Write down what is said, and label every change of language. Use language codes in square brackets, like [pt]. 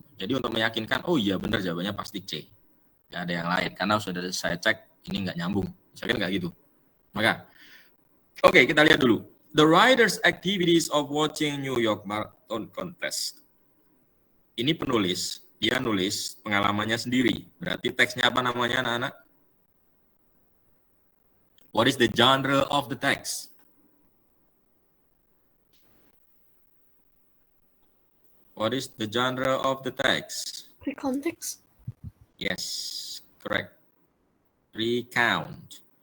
[id] Jadi untuk meyakinkan, oh iya benar jawabannya pasti C. Nggak ada yang lain, karena sudah saya cek, ini nggak nyambung. Saya kira nggak gitu. Maka, oke, kita lihat dulu. [en] The writer's activities of watching New York Marathon Contest. [id] Ini penulis, dia nulis pengalamannya sendiri. Berarti teksnya apa namanya anak-anak? [en] What is the genre of the text? What is the genre of the text? Context. Yes, correct. Recount.